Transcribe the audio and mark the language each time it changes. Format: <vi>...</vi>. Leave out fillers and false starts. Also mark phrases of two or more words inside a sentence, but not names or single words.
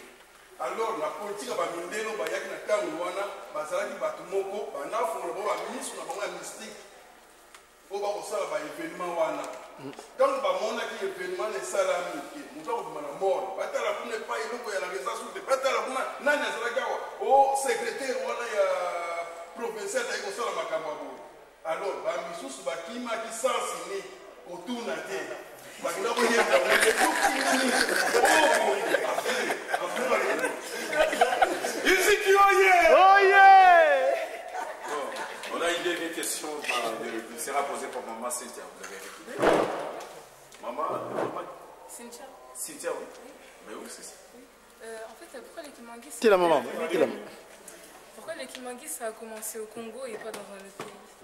<ln>Alors na politika bamindele oyo bayaki na ntango wana bazalaki bato moko banafungola bango bamisu na bango ya mystique oyo bakosala baévénement wana ntango bamonaki événement esalami ke moto akobima na mort batala kuna epai eloko ya</ln> <fr>la résidence</fr> <ln>te batala kuna nani azalaki awa o secrétaire wana ya provincial ayi kosala makambo ya boye. Alors bamisusu bakimaki sans ini kotuna te bakenda koyenda isiki oye.</ln> <fr>On a une dernière question qui sera posée par maman Cynthia. Vous avez écouté? Maman Cynthia. Cynthia, oui. Mais oui, c'est ça. En fait, pourquoi les Kimangis C'est la maman. Pourquoi les Kimangis ça a commencé au Congo et pas dans un autre pays?</fr>